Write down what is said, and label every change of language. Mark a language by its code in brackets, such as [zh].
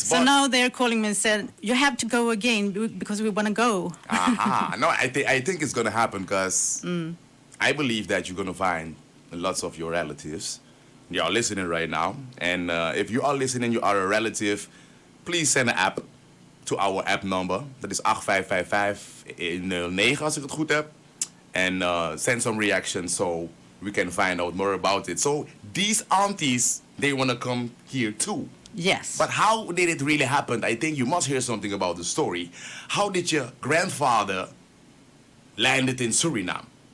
[en] So now they're calling me and said, you have to go again because we want to go. No, I think it's going to happen, because I believe that you're going to find lots of your relatives. You are listening right now. And if you are listening, you are a relative, please send an app to our app number. [nl] Dat is 8555-09 als ik het goed heb. [en] And send some reactions so we can find out more about it. So these aunties, they want to come here too. Yes. But how did it really happen? I think you must hear something about the story. How did your grandfather landed in Suriname?